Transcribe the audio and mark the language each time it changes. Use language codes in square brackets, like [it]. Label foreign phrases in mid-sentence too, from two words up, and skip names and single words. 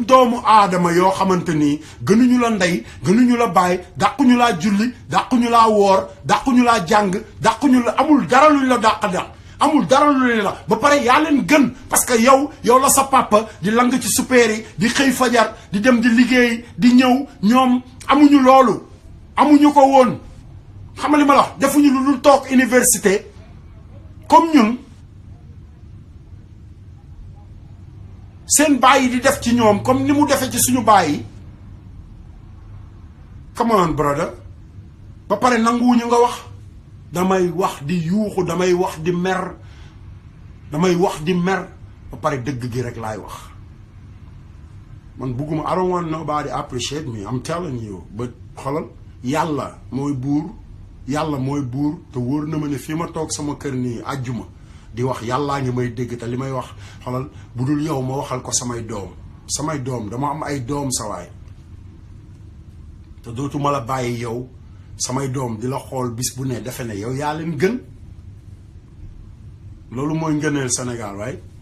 [wo] doomu aadama yoo xamante ni gënuñu la ndey gënuñu la baay dàquñu laa julli dàquñu laa woor dàquñu laa jàng dàquñu la amul dara luñ la dàq amul dara luñ la ba pare yaa leen gën [fr] parce que [wo] yow la sa papa di lang ci super yi di xëy fajar di dem di liggéey di ñëw ñoom amuñu loolu amuñu ko woon xam nga li ma la wax defuñu lu dul toog [fr] université comme [wo] ñun seen baay di def ci ñoom comme ni mu defee ci suñu baay yi [en] come on brother [wo] ba pare nanguwuñu nga wax damay wax di yuuxu damay wax di mer ba pare dëgg gi rek laay wax man bugguma [en] I don't want nobody appreciate me I'm telling you [wo] but xolal yàlla mooy buur te wóor na ma ne fii ma toog sama kër nii àjjuma di wax yàllaa ngi may dégg te li may wax xolal bu dul yow ma waxal ko samay doom dama am ay doom sa waay te dootuma la bàyyi yow samay doom di la xool bis bu ne defe ne yow yaa leen gën loolu mooy ngëneel Sénégal waaye